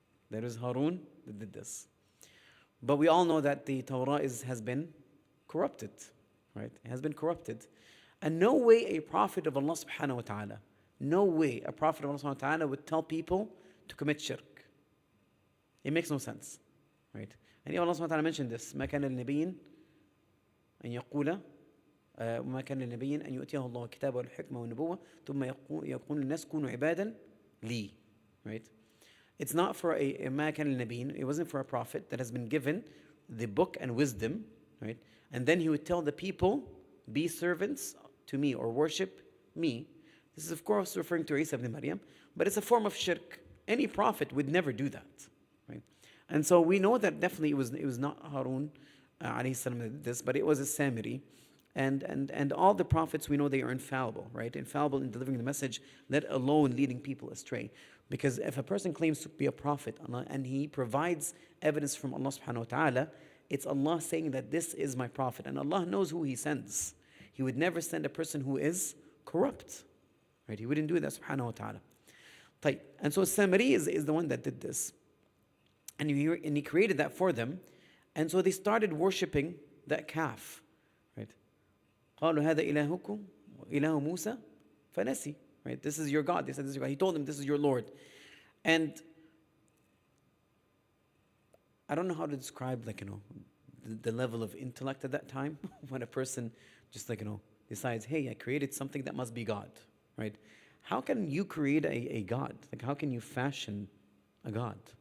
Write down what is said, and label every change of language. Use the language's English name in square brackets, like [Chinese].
[English] That was Harun that did this. But we all know that the Torah has been corrupted, right? It has been corrupted. And no way a prophet of Allah subhanahu wa ta'ala, no way a prophet of Allah subhanahu wa ta'ala would tell people to commit shirk. It makes no sense, right? And Allah subhanahu wa ta'ala mentioned this. [Arabic] ما كان للنبي أن يقول وما كان للنبي أن يؤتيه الله الكتاب والحكمة والنبوة ثم يقول الناس كونوا عبادا لي, right? [English] It's not for a [Arabic] ما كان للنبي, [English] it wasn't for a prophet that has been given the book and wisdom, right? And then he would tell the people, be servants to me or worship me. This is of course referring to Isa ibn Maryam, but it's a form of shirk. Any prophet would never do that, right? And so we know that definitely it was not Harun alayhi salam that did this, but it was a Samiri. And all the prophets, we know they are infallible, right? Infallible in delivering the message, let alone leading people astray. Because if a person claims to be a prophet and he provides evidence from Allah subhanahu wa ta'ala, it's Allah saying that this is my prophet. And Allah knows who He sends. He would never send a person who is corrupt, right? He wouldn't do that subhanahu wa ta'ala. And so Samari is the one that did this. And he created that for them. And so they started worshipping that calf, right? [Arabic] قالوا هذا إلهكم وإله موسى فنسي, right? [English] This is your God. They said this is your God. He told them this is your Lord. And I don't know how to describe, the level of intellect at that time when a person just decides, hey, I created something that must be God, right? How can you create a God? How can you fashion a God?